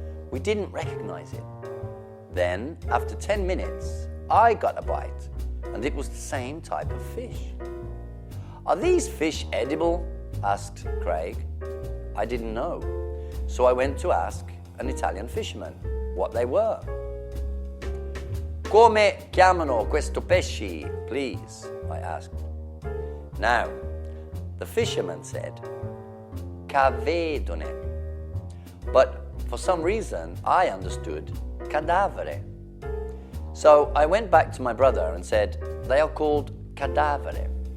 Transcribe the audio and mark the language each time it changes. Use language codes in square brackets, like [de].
[en] We didn't recognize it. Then, after 10 minutes, I got a bite, and it was the same type of fish. "Are these fish edible?" asked Craig. I didn't know, so I went to ask an Italian fisherman what they were. [it] "Come chiamano questo pesci, [en] please?" I asked. Now, the fisherman said, "Cavedone." But for some reason, I understood cadavere. So I went back to my brother and said, "They are called cadavere."